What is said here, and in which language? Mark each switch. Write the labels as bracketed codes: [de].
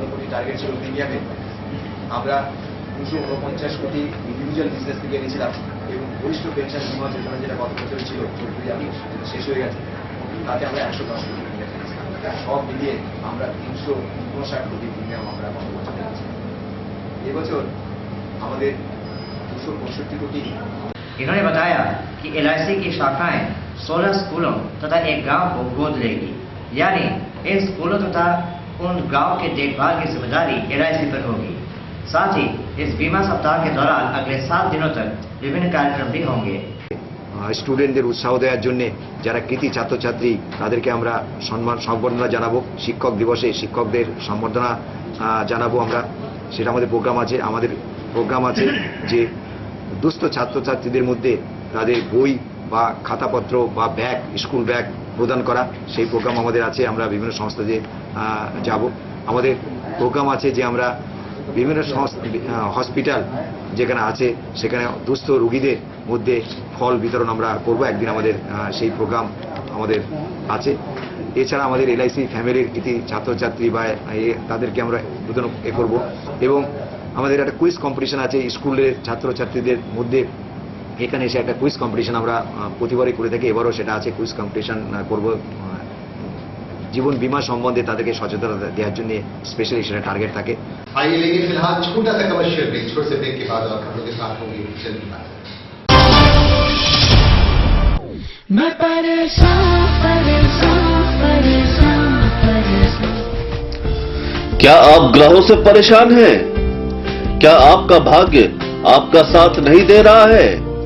[bn] Target ছিল প্রিমিয়ামে, আমরা 249 কোটি ইন্ডিভিজুয়াল বিজনেস থেকে নিয়েছিলাম এবং বরিষ্ঠ পেনশন বীমা যোজনা যেটা গত বছর ছিল শেষ হয়ে গেছে, তাতে আমরা 110 কোটি প্রিমিয়াম নিয়েছি। সব মিলিয়ে আমরা 359 কোটি প্রিমিয়াম আমরা গত বছর নিয়েছি। এবছর আমাদের 265 कोटी। [hi] इन्होंने बताया कि LIC की शाखाएं 16 स्कूलों तथा एक गांव को गोद लेगी, यानी इन स्कूलों तथा उन गांव के देखभाल की जिम्मेदारी LIC पर होगी। साथ ही इस बीमा सप्ताह के दौरान अगले 7 दिनों तक विभिन्न कार्यक्रम भी होंगे। [bn] স্টুডেন্টদের উৎসাহ দেওয়ার জন্য যারা কৃতি ছাত্রছাত্রী তাদেরকে আমরা সম্বর্ধনা জানাবো। শিক্ষক দিবসে শিক্ষকদের সম্বর্ধনা জানাবো আমরা, সেটা আমাদের প্রোগ্রাম আছে। আমাদের প্রোগ্রাম আছে যে দুস্থ ছাত্রছাত্রীদের মধ্যে তাদের বই বা খাতাপত্র বা ব্যাগ, স্কুল ব্যাগ প্রদান করা, সেই প্রোগ্রাম আমাদের আছে। আমরা বিভিন্ন সংস্থাতে যাব। আমাদের প্রোগ্রাম আছে যে আমরা বিভিন্ন হসপিটাল যেখানে আছে সেখানে দুস্থ রোগীদের মধ্যে ফল বিতরণ আমরা করব। একদিন আমাদের সেই প্রোগ্রাম আমাদের আছে। এছাড়া আমাদের LIC ফ্যামিলির কৃতি ছাত্রছাত্রী বা তাদেরকে আমরা নতুন করব এবং আমাদের একটা কুইজ কম্পিটিশন আছে স্কুলের ছাত্রছাত্রীদের মধ্যে। এখানে এসে একটা কুইজ কম্পিটিশন আমরা প্রতিবারই করে থাকি, এবারও সেটা আছে। কুইজ কম্পিটিশন করব জীবন बीमा সম্বন্ধে তাদেরকে সচেতনতা দেওয়ার জন্য স্পেশালি সেটা টার্গেট থাকে। [hi] आइए लेंगे फिलहाल छोटा सा कमर्शियल ब्रेक। छोटे से ब्रेक के बाद और खबरों के साथ होंगे जल्दी बात। मैं परेशान परेशान परेशान परेशान। क्या आप ग्रहों से परेशान हैं? क्या आपका भाग्य आपका साथ नहीं दे रहा है?